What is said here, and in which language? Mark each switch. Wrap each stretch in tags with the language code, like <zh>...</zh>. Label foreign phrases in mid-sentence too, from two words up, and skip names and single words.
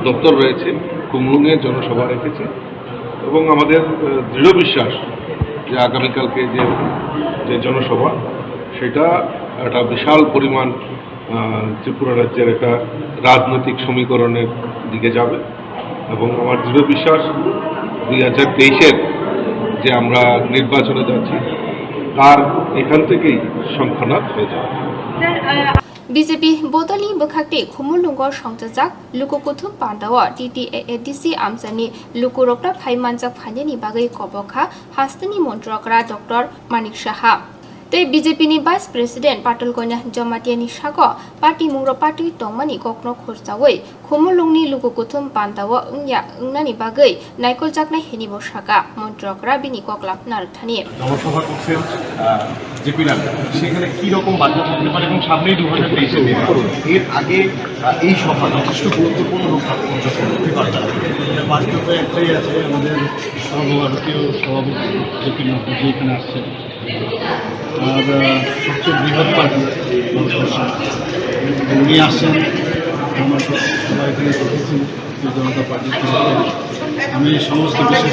<bn>দপ্তর রয়েছে কুমলুঙে জনসভা রেখেছি এবং আমাদের দৃঢ় বিশ্বাস যে আগামীকালকে যে জনসভা সেটা একটা বিশাল পরিমাণ ত্রিপুরা রাজ্যের একটা রাজনৈতিক সমীকরণের দিকে যাবে এবং আমার দৃঢ় বিশ্বাস 2023-এর যে আমরা নির্বাচনে যাচ্ছি তার এখান থেকেই সংখ্যানাথ হয়ে যাবে</bn> <trp>BJP Bodoli Bukhakti Khumulungor Songchajak Lukukuthum Pandawa TTAADC Amjani Lukurokta Phaimanjak Phanjani Bagai Kobokha Hastani Montrakra Dr. Manik Shaha Te BJP ni</trp> <en>Vice President</en> <trp>Patul Konya Jamatiani Shago Party Mungro Party Tongmani Kokno Khurjawai Khumulungni Lukukuthum Pandawa Ungya Ungnani Bagai Naikol Jakna Heni Boshaka Montrakra Bini Koklap Narthani</trp> <bn>জনসভা করছেন জেপি নাড্ডা সেখানে কীরকম বার্তা থাকতে পারে এবং সামনেই 2023-এর নির্বাচন এর আগে এই সভা যথেষ্ট গুরুত্বপূর্ণ রূপ হতে পারবে বাস্তবে একটাই আছে আমাদের সর্বভারতীয় সভাপতি জেপি নাড্ডা যে এখানে আসছেন আর সবচেয়ে বৃহৎ পার্টি উনি আসছেন আমরা সবাই এখানে দেখেছি জনতা পার্টির আমি সমস্ত বিশেষ</bn>